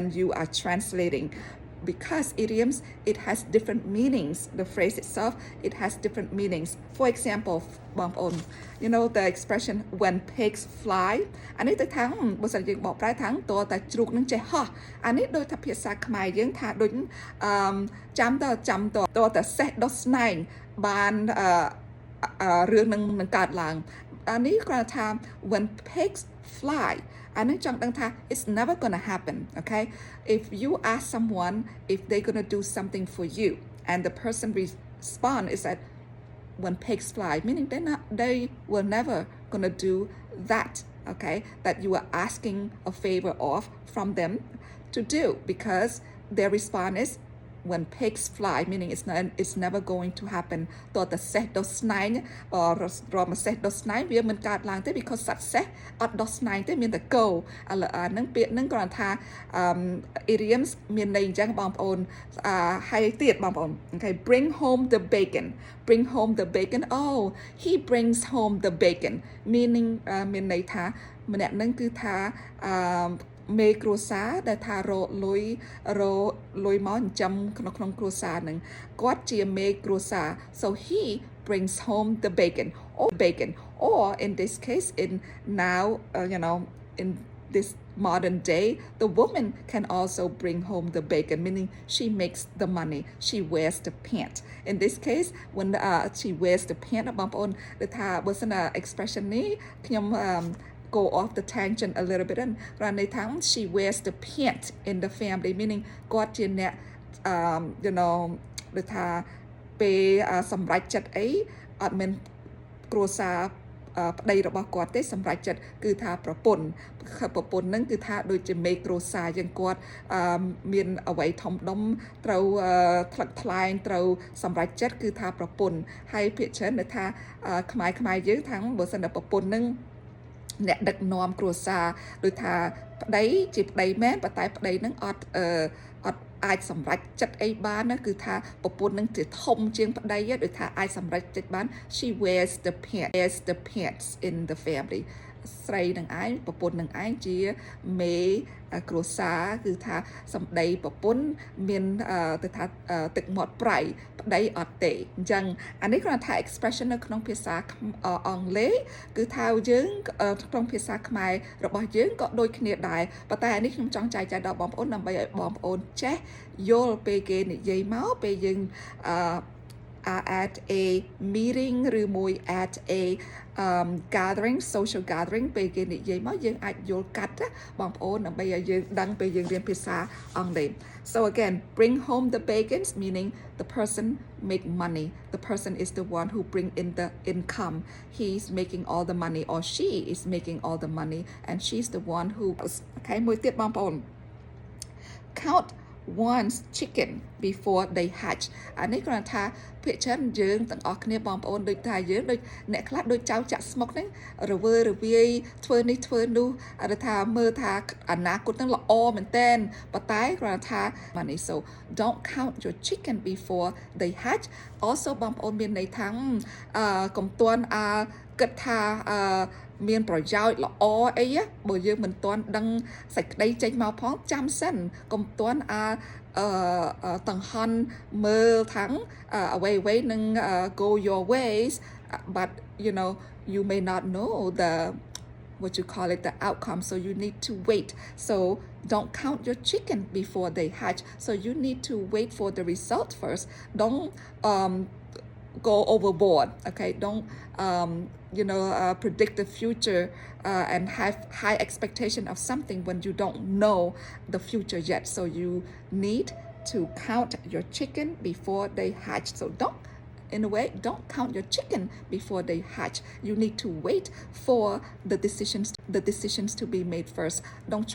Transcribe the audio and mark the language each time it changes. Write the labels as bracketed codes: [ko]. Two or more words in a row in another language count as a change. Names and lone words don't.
[en] you are translating because idioms it has different meanings the phrase itself it has different meanings for example បងប្អូន you know the expression when pigs fly [km] អានេះទៅថាបើសិនយើងបកប្រែថាតើតែជ្រូកនឹង ចេះហោះអានេះដូចថាភាសាខ្មែរយើងថាដូចចាំតើតែសេះដុសស្នែងបានរឿងនឹងកើតឡើងអានេះគាត់ថា [en] when pigs fly [km] អានឹងចង់ ដឹងថា [en] it's never gonna happen okay if you ask someone if they're gonna do something for you and the person respond is that when pigs fly meaning they will never gonna do that okay that you are asking a favor of from them to do because their response is when pigs fly meaning it's never going to happen [km] តើតែសេះដុសស្នែងរមសេះដុសស្នែងវាមិនកើតឡើងទេ [en] because [km] សត្វសេះអត់ដុសស្នែងទេមានតែគោអាហ្នឹងពាក្យហ្នឹងគ្រាន់ថា [en] idioms [km] មានន័យអញ្ចឹងបងប្អូនហើយទៀតបងប្អូន [en] okay bring home the bacon oh he brings home the bacon meaning [km] មានន័យថាម្នាក់ហ្នឹងគឺថាមេគ្រួសារដែលថារលុយមកចិញ្ចឹមក្នុងគ្រួសារហ្នឹងគាត់ជាមេគ្រួសារ [en] so he brings home the bacon or in this case in now you know in this modern day the woman can also bring home the bacon meaning she makes the money she wears the pant in this case when she wears the pant [km] បងប្អូនដែលថាបើសិន [en] expression [km] នេះខ្ញុំ [en] go off the tangent a little bit and [km] រានន័យថា [en] she wears the pant in the family meaning [km] គាត់ជាអ្នក [en] you know [km] ដូចថាពេលសម្រេចចិត្តអីអត់មានគ្រួសារ ប្តីរបស់គាត់ទេសម្រេចចិត្តគឺថាប្រពន្ធហ្នឹងគឺថាដូចជាមេគ្រួសារយើងគាត់មានអ្វីធំដុំត្រូវថ្លឹកថ្លែងត្រូវសម្រេចចិត្តគឺថាប្រពន្ធហើយភាគ ច្រើនថាខ្មែរយើងថាបើសិនតែប្រពន្ធហ្នឹងអ្នកដឹកនាំគ្រួសារដូចថាប្តីជាប្តីមែនប៉ុន្តែប្តីនឹងអត់អាចសម្រេចចិត្តអីបានណា គឺថាប្រពន្ធនឹងជាធំជាងប្តីដូចថាអាចសម្រេចចិត្តបាន [en] she wears the pants in the family [km] ស្រីនឹង ឯងប្រពន្ធនឹងឯងជាមេគ្រួសារគឺថាសម្ដីប្រពន្ធមានទៅថាទឹកមាត់ប្រៃប្តីអត់ទេអញ្ចឹងអានេះគ្រាន់តែ expression នៅក្នុងភាសាអង់គ្លេសគឺថាយើងក្នុងភាសាខ្មែររបស់យើងក៏ដូចគ្នាដែរប៉ុន្តែអានេះខ្ញុំចង់ចែកចាយដល់បងប្អូនដើម្បីឲ្យបងប្អូនចេះយល់ពេលគេនិយាយមកពេលយើង [en] at a meeting ឬមួយ at a gathering social gathering [km] ពេលគេនិយាយមកយើងអាចយល់កាត់បងប្អូនដើម្បីឲ្យយើងដឹងពេលយើងរៀនភាសាអង់គ្លេស [en] so again bring home the bacons meaning the person make money the person is the one who bring in the income he's making all the money or she is making all the money and she's the one who okay [km] មួយទៀតបងប្អូន [en] count wants chicken before they hatch [km] អានេះគ្រាន់ថាភាគច្រើនយើងទាំងអស់គ្នាបងប្អូនដូចថាយើង ដូចអ្នកខ្លះដូចចៅចាក់ស្មុកហ្នឹងរវើរវាយធ្វើនេះធ្វើនោះអត់ថាមើលថាអនាគតហ្នឹងល្អមែនតើប៉ុ ន្តែគ្រាន់ថា [en] money so don't count your chicken before they hatch also [km] បងប្អូនមានន័យថាកុំទាន់គិត ថាមានប្រយោជន៍ល្អអីបើយើងមិនទាន់ដឹងសេចក្តីចេញមកផងចាំសិនកុំទាន់តង្ហន់មើលថាអ្វីៗនឹង [en] go your ways but you know you may not know the what you call it the outcome so you need to wait so don't count your chicken before they hatch so you need to wait for the result first don't go overboard okay don't predict the future and have high expectation of something when you don't know the future yet so you need to count your chicken before they hatch so in a way don't count your chicken before they hatch you need to wait for the decisions to be made first don't